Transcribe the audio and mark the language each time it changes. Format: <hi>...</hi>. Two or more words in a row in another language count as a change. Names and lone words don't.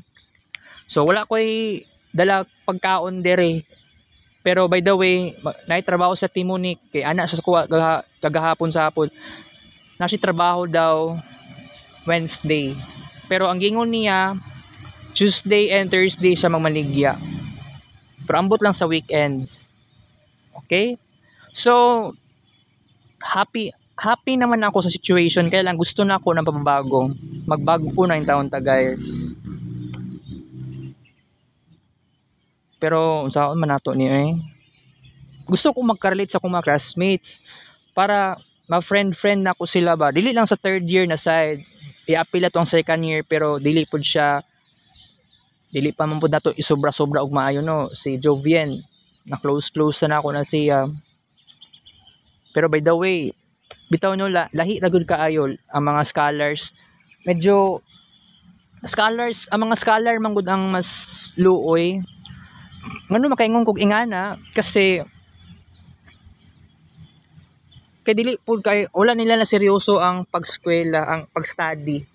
<ceb>So wala koy dala pagkaon dere.</ceb> <en>Pero by the way,</en> <ceb>naitrabaho sa Monique kay ana sa kuha kagahapon sa hapon. Na si trabaho daw Wednesday. Pero ang gingon niya,</ceb> <en>Tuesday and Thursday</en> <ceb>siya magmaligya. Pero ambot lang sa weekends. Okay?</ceb> <tl>So, happy naman ako sa situation. Kaya lang gusto na ako ng pagbabago.</tl> <ceb>Magbago ko na yung taon ta guys. Pero, saan man nato niya eh. Gusto ko magka-relate sa akong mga classmates. Para ma-friend na ko sila ba. Dili lang sa</ceb> <en>third year</en> <ceb>na side. I-appeal atong</ceb> <en>second year</en> <ceb>pero dili pud dili pa man pud nato isobra-sobra og maayo no si Jovien na close na ako na siya pero</ceb> <en>by the way</en> <ceb>bitaw no lahi ra gud kaayo ang mga scholars medyo ang mga scholar man gud ang mas luoy ngano makaingon kog ingana kasi kay dili pud kay wala nila na seryoso ang pag-eskwela, ang pag-study.</ceb>